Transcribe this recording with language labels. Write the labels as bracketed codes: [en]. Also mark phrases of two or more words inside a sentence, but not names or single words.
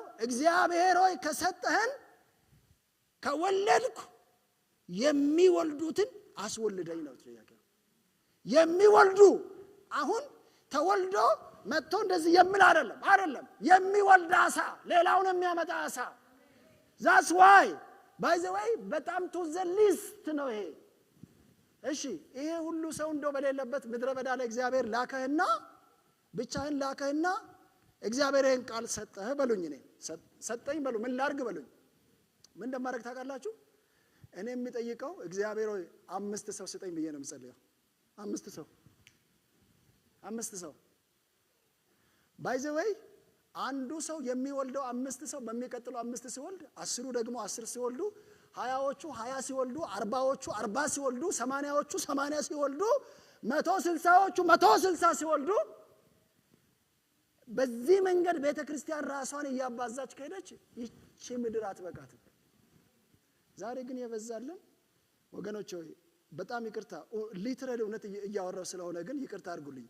[am] እግዚአብሔር ሆይ ከሰጠህን ከወለድኩ የሚወልዱትን አስወልደኝ ነው ጥያቄው። የሚወልዱ አሁን ተወልዶ መጥቶ እንደዚህ የሚል አይደለም። የሚወልድ አሳ፣ ሌላውን የሚያመጣ አሳ። [en] that's why by the way [am] በጣም [en] to the list [am] ነው ይሄ። እሺ ይሄ ሁሉ ሰው እንደው በሌለበት ምድረ በዳ ላይ እግዚአብሔር ላከህና ብቻህን ላከህና እግዚአብሔር ይሄን ቃል ሰጠህ በሉኝ። እኔ ሰጠኝ በሉ። ምን ላርግ በሉኝ። ምን እንደማደርግ ታውቃላችሁ? እኔ የሚጠይቀው እግዚአብሔር ሆይ 5 ሰው ስጠኝ ብዬ ነው የምጸልየው። 5 ሰው [en] by the way [am] አንዱ ሰው የሚወልደው 5 ሰው በሚቀጥለው 5 ሲወልድ 10ሩ ደግሞ 10 ሲወልዱ 20ዎቹ 20 ሲወልዱ 40ዎቹ 40 ሲወልዱ 80ዎቹ 80 ሲወልዱ 160ዎቹ 160 ሲወልዱ በዚህ መንገድ ቤተክርስቲያን ራሷን እያባዛች ከሄደች ይቺ ምድር አትበቃትም። ዛሬ ግን የበዛልን ወገኖች ሆይ በጣም ይቅርታ፣ ሊትራሊ እውነት እያወራው ስለሆነ ግን ይቅርታ አድርጉልኝ።